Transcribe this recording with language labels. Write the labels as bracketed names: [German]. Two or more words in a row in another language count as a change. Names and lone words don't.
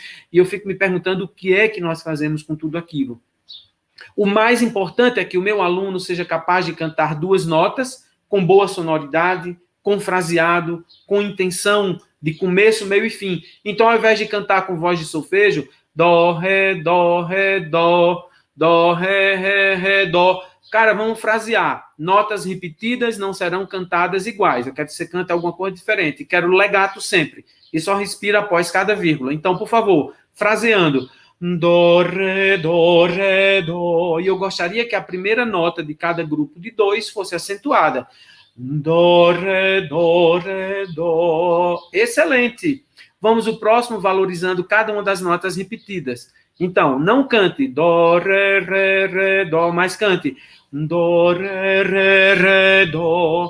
[Portuguese] E eu fico me perguntando o que é que nós fazemos com tudo aquilo. O mais importante é que o meu aluno seja capaz de cantar 2 notas, com boa sonoridade, com fraseado, com intenção de começo, meio e fim. Então, ao invés de cantar com voz de solfejo, dó, ré, dó, dó, ré, dó. Cara, vamos frasear. Notas repetidas não serão cantadas iguais. Eu quero que você cante alguma coisa diferente. Quero legato sempre. E só respira após cada vírgula. Então, por favor, fraseando. Dó, ré, dó. E eu gostaria que a primeira nota de cada grupo de 2 fosse acentuada. Dó, ré, dó. Excelente. Vamos o próximo valorizando cada uma das notas repetidas. Então, não cante dó, ré, dó, mas cante dó, ré, dó.